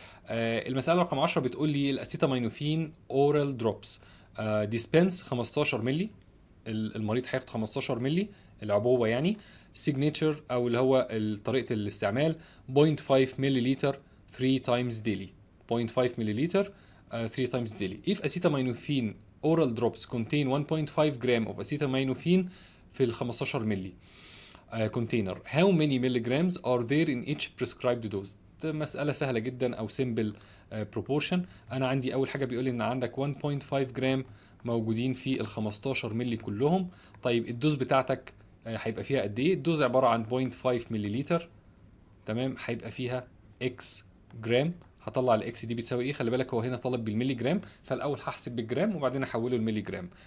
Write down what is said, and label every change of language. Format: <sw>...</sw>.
<ar>المساله رقم 10 بتقول لي الاسيتامينوفين اورال دروبس ديسبنس 15 مللي. المريض هياخد 15 مللي العبوه يعني. سيجنتشر او اللي هو طريقه الاستعمال 0.5 مللي لتر</ar> <en>3 times daily. 0.5 مللي لتر 3 times daily. if acetaminophen oral drops contain 1.5 gram of acetaminophen</en> <ar>في ال 15 مللي</ar> <en>container, how many milligrams are there in each prescribed dose؟</en> <ar>ده مسألة سهلة جدا أو</ar> <en>simple proportion.</en> <ar>أنا عندي أول حاجة بيقول لي إن عندك 1.5 جرام موجودين في ال 15 مللي كلهم. طيب الدوز بتاعتك هيبقى فيها قد إيه؟ الدوز عبارة عن 0.5 مللي لتر. تمام. هيبقى فيها X جرام. هطلع الاكس دي بتساوي ايه؟ خلي بالك هو هنا طالب بالملي جرام، فالاول هحسب بالجرام وبعدين احوله لملي جرام.</ar>